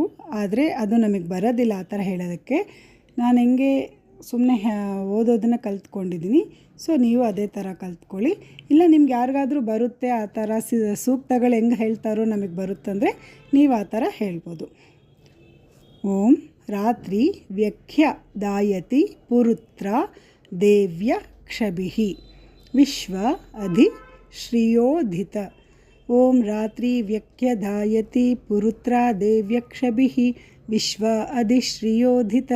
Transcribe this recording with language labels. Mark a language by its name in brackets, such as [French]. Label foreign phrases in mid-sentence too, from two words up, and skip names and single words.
[Kannada] ಆದರೆ ಅದು ನಮಗೆ ಬರೋದಿಲ್ಲ ಆ ಥರ ಹೇಳೋದಕ್ಕೆ. ನಾನು ಹೆಂಗೆ ಸುಮ್ಮನೆ ಓದೋದನ್ನು ಕಲ್ತ್ಕೊಂಡಿದ್ದೀನಿ. ಸೊ ನೀವು ಅದೇ ಥರ ಕಲ್ತ್ಕೊಳ್ಳಿ. ಇಲ್ಲ ನಿಮ್ಗೆ ಯಾರಿಗಾದರೂ ಬರುತ್ತೆ ಆ ಥರ ಸೂಕ್ತಗಳು ಹೆಂಗೆ ಹೇಳ್ತಾರೋ ನಮಗೆ ಬರುತ್ತಂದರೆ ನೀವು ಆ ಥರ ಹೇಳ್ಬೋದು. [Sanskrit] ಓಂ ರಾತ್ರಿ ವ್ಯಖ್ಯ ದಾಯತಿ ಪುರುತ್ರ ದೇವ್ಯ ಕ್ಷಭಿಃ ವಿಶ್ವ ಅಧಿ ಶ್ರಿಯೋಧಿತ. ಓಂ ರಾತ್ರಿ ವ್ಯಖ್ಯ ದಾಯತಿ ಪುರುತ್ರ ದೇವ್ಯ ಕ್ಷಭಿಃ ವಿಶ್ವ ಅಧಿ ಶ್ರಿಯೋಧಿತ.